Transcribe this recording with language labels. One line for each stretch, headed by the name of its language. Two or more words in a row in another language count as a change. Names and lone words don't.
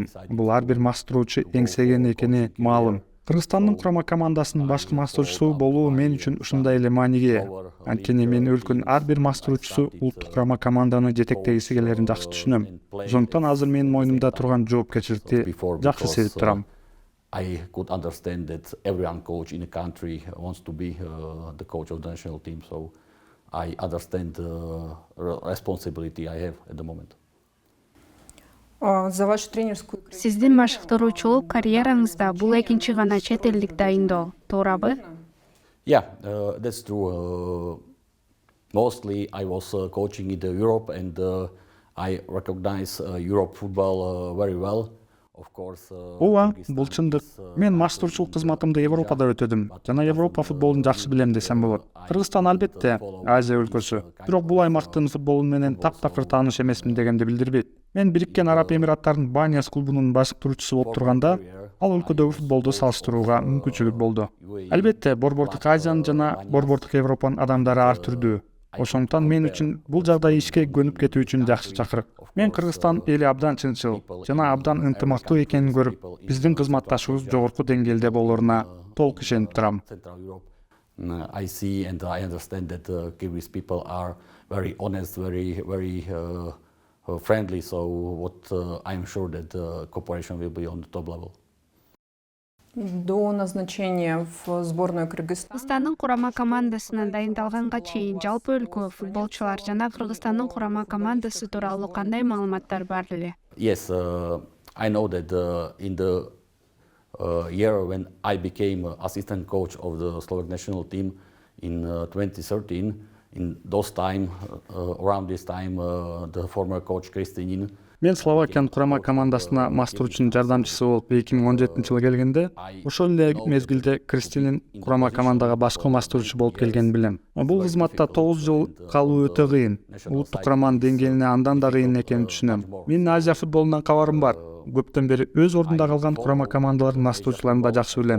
Kyrgyz: Бул ар бир маштыруучу эңсеген экени маалым. Кыргызстандын курама командасынын башкы маштыруучусу болуу мен үчүн ушундай эле мааниге. Анткени мен өлкөнүн ар бир маштыруучусу улуттук курама команданы жетектегиси келерин жакшы түшүнөм. Ошондуктан азыр менин мойнумда турган жоопкерчиликти жакшы сезип турам.
English: I could understand that everyone coach in the country wants to be the coach of the national team, so I understand the responsibility I have at the moment.
Russian: За вашу тренерскую карьеру.
Kyrgyz: Сиздин машыктыруучулук карьераңызда бул экинчи гана чет элдик дайындоо, туурабы?
English: Yeah, that's true. Mostly I was coaching in Europe and I recognize Europe football very well.
Kyrgyz: Ооба, бул чындык. Мен маштыруучулук кызматымды Европада өтөдүм жана Европа футболун жакшы билем десем болот. Кыргызстан албетте Азия өлкөсү. Бирок бул аймактын футболу менен таптакыр тааныш эмесмин дегенди билдирбейт. Мен Бириккен Араб Эмираттарынын Баняс клубунун башкаруучусу болуп турганда, ал өлкөдөгү футболду салыштырууга мүмкүнчүлүк болду. Албетте, Борбордук Азиянын жана Борбордук Европанын адамдары ар түрдүү. Ошондуктан мен үчүн бул жагдай ишке көнүп кетүү үчүн жакшы чакырык. Мен Кыргызстан эли абдан чынчыл жана абдан ынтымактуу экенин көрүп, биздин кызматташыбыз жогорку деңгээлде болоруна толук ишенип турам.
English: I see and I understand that Kyrgyz people are very honest, very friendly, so I'm sure that cooperation will be on the top level.
Russian: До назначения в сборную Кыргызстана.
Kyrgyz: Кыргызстандын курама командасына дайындалганга чейин жалпы өлкө футболчулар жана Кыргызстандын курама командасы тууралуу кандай маалыматтар бар эле?
English: Yes, I know that in the year when I became assistant coach of the Slovak national team in 2013, in those time, around this time, the former coach Kristinin.
Kyrgyz: Мен Словакиянын курама командасына маштыруучунун жардамчысы болуп 2017-жылы келгенде, ошол эле мезгилде Кристинин курама командага башкы маштыруучу болуп келгенин билем. Бул кызматта 9 жыл калуу өтө кыйын. Улуттук кураманын деңгээлине андан да кыйын экенин түшүнөм. Менин Азия футболунан кабарым бар. Көптөн бери өз ордунда калган курама командалардын маштыруучуларын да жакшы билем.